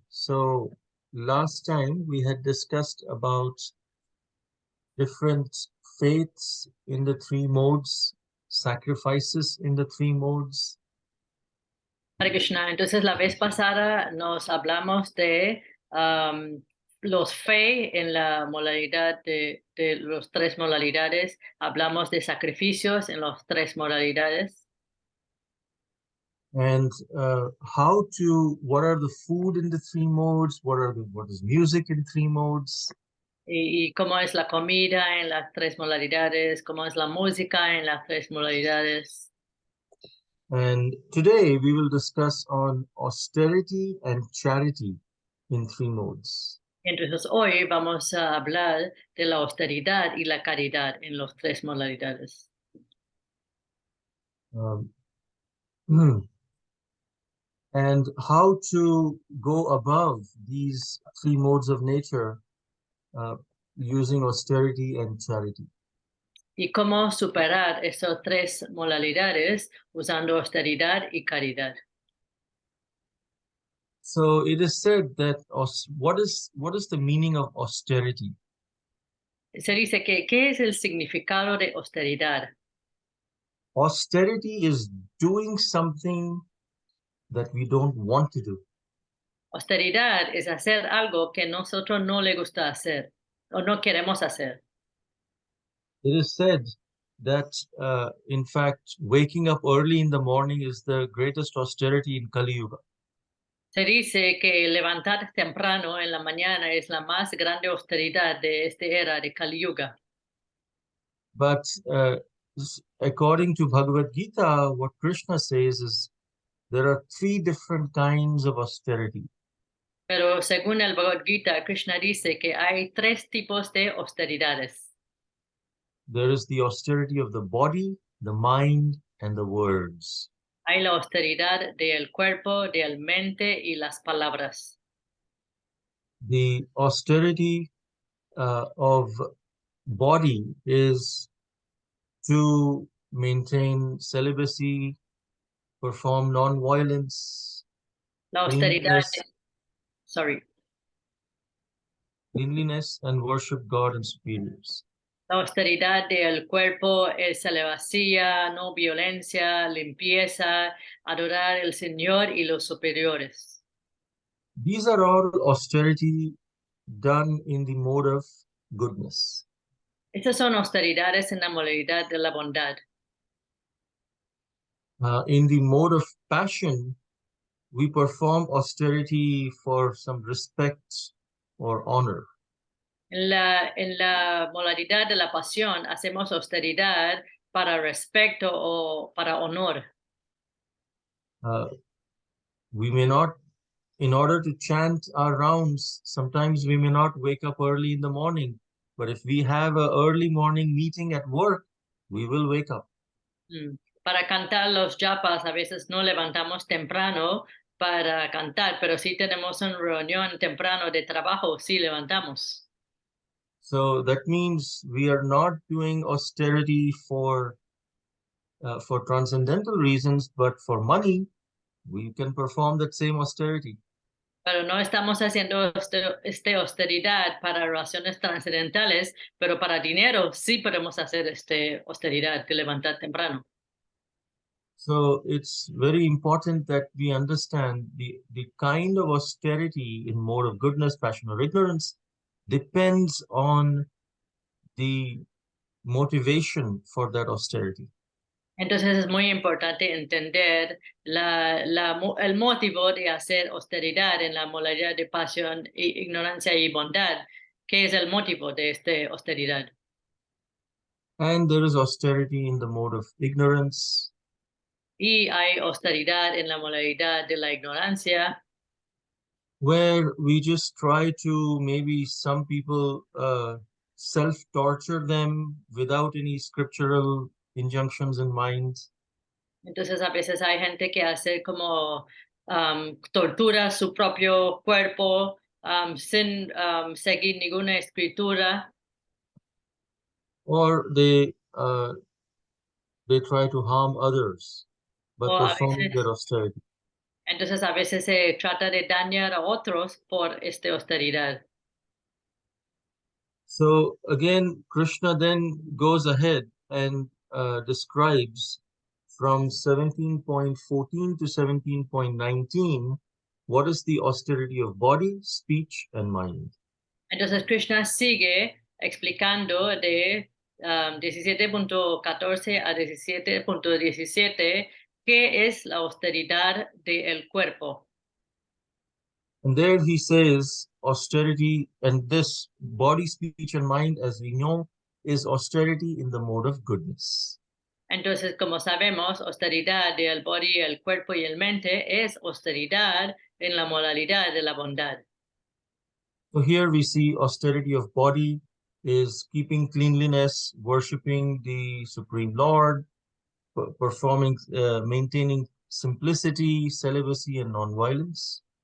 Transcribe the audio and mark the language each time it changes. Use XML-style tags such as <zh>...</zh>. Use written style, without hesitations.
<en>So last time we had discussed about different faiths in the three modes, sacrifices in the three modes. Hare Krishna.</en> <es>Entonces, la vez pasada nos hablamos de los fe en la modalidad de los tres modalidades. Hablamos de sacrificios en los tres modalidades.</es> <en>And what are the food in the three modes? What is music in three modes?</en> <es>Y cómo es la comida en las tres modalidades, cómo es la música en las tres modalidades.</es> <en>And today we will discuss on austerity and charity in three modes.</en> <es>Entonces hoy vamos a hablar de la austeridad y la caridad en los tres modalidades.</es> <en>And how to go above these three modes of nature using austerity and charity.</en> <es>Y cómo superar esas tres modalidades usando austeridad y caridad.</es> <en>So it is said that what is the meaning of austerity?</en> <es>Se dice que ¿qué es el significado de austeridad?</es> <en>Austerity is doing something that we don't want to do.</en> <es>Austeridad es hacer algo que nosotros no le gusta hacer o no queremos hacer.</es> <en>It is said that, in fact, waking up early in the morning is the greatest austerity in Kali Yuga.</en> <es>Se dice que levantar temprano en la mañana es la más grande austeridad de esta era de Kali Yuga.</es> <en>But according to Bhagavad Gita, what Krishna says is there are three different kinds of austerity.</en> <es>Pero según el Bhagavad Gita, Krishna dice que hay tres tipos de austeridades.</es> <en>There is the austerity of the body, the mind, and the words.</en> <es>Hay la austeridad del cuerpo, del mente y las palabras.</es> <en>The austerity of body is to maintain celibacy, perform non-violence,</en> <es>La austeridad,</es> <en>cleanliness, sorry, cleanliness, and worship God and superiors.</en> <es>la austeridad del cuerpo es vacía, no violencia, limpieza, adorar al Señor y los superiores.</es> <en>These are all austerity done in the mode of goodness.</en> <es>Estas son austeridades en la modalidad de la bondad.</es> <en>In the mode of passion, we perform austerity for some respect or honor.</en> <es>En la modalidad de la pasión hacemos austeridad para respeto o para honor.</es> <en>Uh, we may not, in order to chant our rounds, sometimes we may not wake up early in the morning, but if we have an early morning meeting at work, we will wake up.</en> <es>Para cantar los japas a veces no levantamos temprano para cantar, pero si tenemos una reunión temprano de trabajo, sí levantamos.</es> <en>So that means we are not doing austerity for transcendental reasons, but for money, we can perform that same austerity.</en> <es>Pero no estamos haciendo austeridad para razones trascendentales, pero para dinero sí podemos hacer austeridad de levantar temprano.</es> <en>So it's very important that we understand the kind of austerity in mode of goodness, passion, or ignorance depends on the motivation for that austerity.</en> <es>Entonces es muy importante entender el motivo de hacer austeridad en la modalidad de pasión, ignorancia y bondad. ¿Qué es el motivo de esta austeridad?</es> <en>And there is austerity in the mode of ignorance,</en> <es>Y hay austeridad en la modalidad de la ignorancia,</es> <en>where we just try to, maybe some people self-torture them without any scriptural injunctions in mind.</en> <es>entonces a veces hay gente que hace como tortura su propio cuerpo sin seguir ninguna escritura,</es> <en>Or they try to harm others by</en> <es>o a</es> <en>performing</en> <es>veces,</es> <en>their austerity.</en> <es>entonces a veces se trata de dañar a otros por esta austeridad.</es> <en>So again, Krishna then goes ahead and describes from 17.14 to 17.19 what is the austerity of body, speech, and mind.</en> <es>Entonces Krishna sigue explicando de 17.14 a 17.17 qué es la austeridad del cuerpo.</es> <en>And there he says austerity, and this body, speech, and mind, as we know, is austerity in the mode of goodness.</en> <es>Entonces, como sabemos, austeridad del body, el cuerpo y el mente es austeridad en la modalidad de la bondad.</es> <en>So here we see austerity of body is keeping cleanliness, worshiping the Supreme Lord, performing, maintaining simplicity, celibacy, and non-violence.</en>